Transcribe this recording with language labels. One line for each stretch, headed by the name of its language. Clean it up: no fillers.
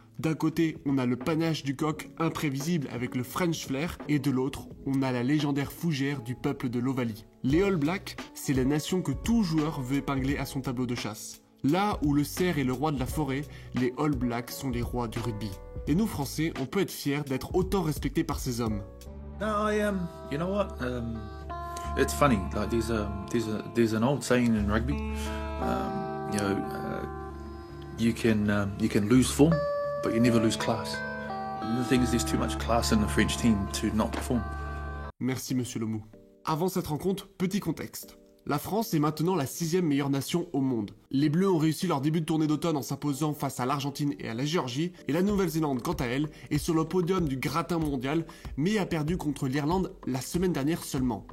French: D'un côté, on a le panache du coq imprévisible avec le French flair, et de l'autre, on a la légendaire fougère du peuple de l'Ovalie. Les All Blacks, c'est la nation que tout joueur veut épingler à son tableau de chasse. Là où le cerf est le roi de la forêt, les All Blacks sont les rois du rugby. Et nous Français, on peut être fiers d'être autant respectés par ces hommes.
English: No, you know what? It's funny. Like there's an old saying in rugby. You can lose form, but you never lose class. And the thing is, there's too much class in the French team to not perform.
French: Merci Monsieur Lemou. Avant cette rencontre, petit contexte. La France est maintenant la 6e meilleure nation au monde. Les Bleus ont réussi leur début de tournée d'automne en s'imposant face à l'Argentine et à la Géorgie, et la Nouvelle-Zélande, quant à elle, est sur le podium du gratin mondial, mais a perdu contre l'Irlande la semaine dernière seulement.